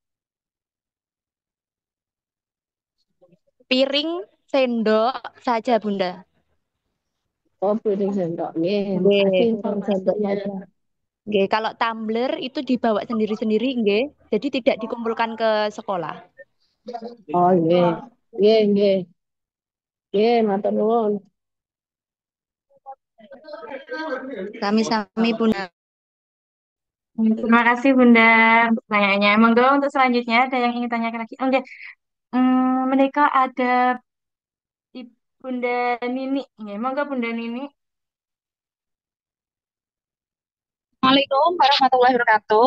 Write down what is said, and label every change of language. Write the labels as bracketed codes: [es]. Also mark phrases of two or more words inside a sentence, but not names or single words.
[id] Piring, sendok saja Bunda. Oh, piring, sendok. Nggih, Nggih, makasih piring sendok informasinya. saja. Nggih, kalau tumbler itu dibawa sendiri-sendiri nggih. Jadi tidak dikumpulkan ke sekolah. [jv] Oh, nggih. Nggih. Nggih, matur nuwun. Sami-sami Bunda. [id] Terima kasih Bunda untuk pertanyaannya. Monggo untuk selanjutnya ada yang ingin tanyakan lagi? Oh, enggak. Mereka ada Bunda Nini. [jv] Nggih, monggo Bunda Nini. [ar] السلام عليكم ورحمة الله وبركاته.